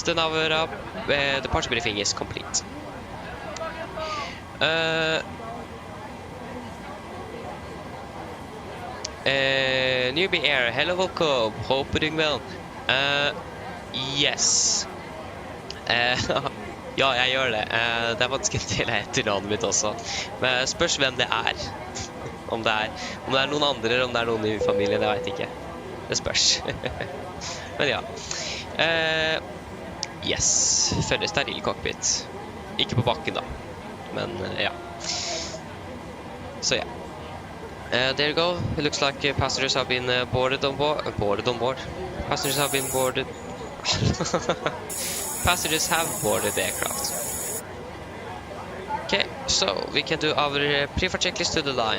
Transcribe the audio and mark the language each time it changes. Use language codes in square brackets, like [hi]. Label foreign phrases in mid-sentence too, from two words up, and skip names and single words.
[en] Then our departure briefing is complete. Newbie Air, hello, welcome. Hope you're doing well. Yes. [no] Ja, jeg gjør det. Det er vanskelig til etternavnet mitt også. Men spørs hvem det er. Om det er noen andre, eller om det er noen i familien, jeg vet ikke. Det spørs. Men ja. Yes. Følger steril cockpit. Ikke på bakken da. Men ja. Så ja. [en] There you go. It looks like passengers have been boarded on board. Passengers have been boarded. Passengers have boarded the aircraft. Okay, so we can do our pre-flight checklist to the line.